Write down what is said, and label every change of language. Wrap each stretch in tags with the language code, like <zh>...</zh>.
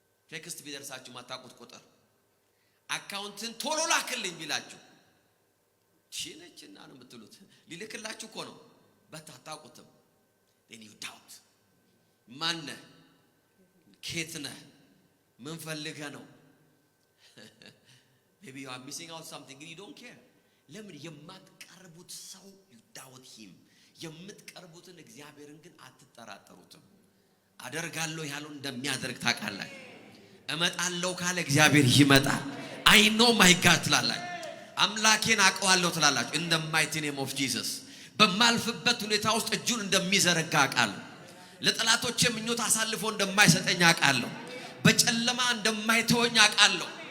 <am>ቴክስት ቢደርሳችሁ የማታውቁት ቁጥር አካውንትን ቶሎ ላክልኝ ቢላችሁ ሺነችና ነው የምትሉት። ሊልክላችሁ እኮ ነው በታጣቁትም።</am> <en>then you doubt</en> <am>ማን ከየት ነህ? ምን ፈልገህ ነው?</am> <en>maybe you are missing out something, you don't care.</en> <am>ለምን? የማትቀርቡት ሰው</am> <en>you doubt him።</en> <am>የምትቀርቡትን እግዚአብሔርን ግን አትጠራጠሩትም። አደርጋለሁ ያለው እንደሚያደርግ ታውቃላችሁ። እመጣለሁ ካለ እግዚአብሔር ይመጣል።</am> <en>I know my God</en> <am>ትላላችሁ። አምላኬን አውቀዋለሁ ትላላችሁ።</am> <en>in the mighty name of Jesus</en> <am>በማልፍበት ሁኔታ ውስጥ እጁን እንደሚዘረጋ አውቃለሁ። ለጠላቶቼ ምኞት አሳልፎ እንደማይሰጠኝ አውቃለሁ። በጨለማ እንደማይተወኝ አውቃለሁ።</am>